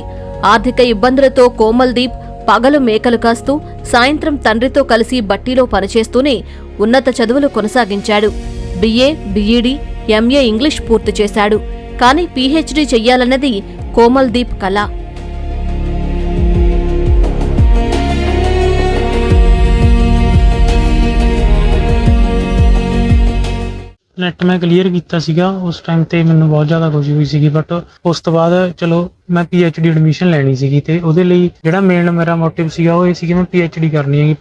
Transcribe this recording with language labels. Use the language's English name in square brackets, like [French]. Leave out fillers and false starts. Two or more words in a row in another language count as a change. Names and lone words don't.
[Telugu] ఆర్థిక ఇబ్బందులతో కోమల్దీప్ పగలు మేకలు కాస్తూ సాయంత్రం తండ్రితో కలిసి బట్టీలో పనిచేస్తూనే ఉన్నత చదువులు కొనసాగించాడు. బిఏ, బిఈడి, ఎంఏ ఇంగ్లీష్ పూర్తి చేశాడు. కానీ పీహెచ్డీ చెయ్యాలన్నది కోమల్దీప్ కల. [Punjabi] ਨੈਟ ਮੈਂ ਕਲੀਅਰ ਕੀਤਾ ਸੀਗਾ। ਉਸ ਟਾਈਮ ਤੇ ਮੈਨੂੰ ਬਹੁਤ ਜ਼ਿਆਦਾ ਖੁਸ਼ੀ ਹੋਈ ਸੀਗੀ, ਬਟ ਉਸ ਤੋਂ ਬਾਅਦ ਚਲੋ ਮੈਂ PhD ਐਡਮਿਸ਼ਨ ਲੈਣੀ ਸੀਗੀ ਤੇ ਉਹਦੇ ਲਈ ਜਿਹੜਾ ਮੇਨ ਮੇਰਾ ਮੋਟਿਵ ਸੀਗਾ ਉਹ ਇਹ ਸੀ ਕਿ ਮੈਂ PhD ਕਰਨੀ ਹੈਗੀ।